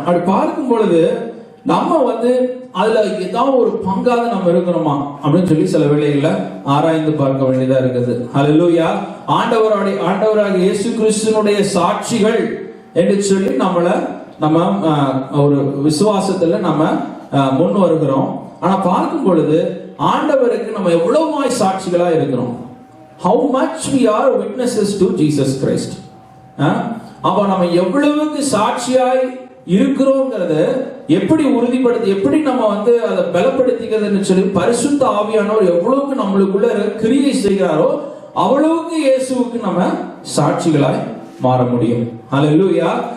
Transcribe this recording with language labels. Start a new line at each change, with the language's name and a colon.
Tamil: அப்படி பார்க்கும் பொழுது நம்ம வந்து அதுல ஏதாவது ஒரு பங்காக நம்ம இருக்கிறோமா அப்படின்னு சொல்லி சில வேளைகள்ல ஆராய்ந்து பார்க்க வேண்டியதா இருக்குது. ஹல்லேலூயா. ஆண்டவராகிய இயேசு கிறிஸ்துவினுடைய சாட்சிகள் என்று சொல்லி நம்ம ஒரு விசுவாசத்துல நம்ம முன் வருகிறோம். ஆனா பார்க்கும் பொழுது ஆண்டவருக்கு நம்ம எவ்வளவுமாய் சாட்சிகளா இருக்கிறோம்.
English: How much we are witnesses to Jesus Christ.
Tamil: அப்ப நம்ம எவ்வளவுக்கு சாட்சியாய் இருக்கிறோங்கிறத எப்படி உறுதிப்படுத்தி, எப்படி நம்ம வந்து அதை பலப்படுத்திக்கிறதுன்னு சொல்லி பரிசுத்த ஆவியானவர் எவ்வளவுக்கு நம்மளுக்குள்ள கிரியை செய்கிறாரோ அவ்வளவுக்கு இயேசுவுக்கு நம்ம சாட்சிகளாய் மாற முடியும். ஹல்லேலூயா.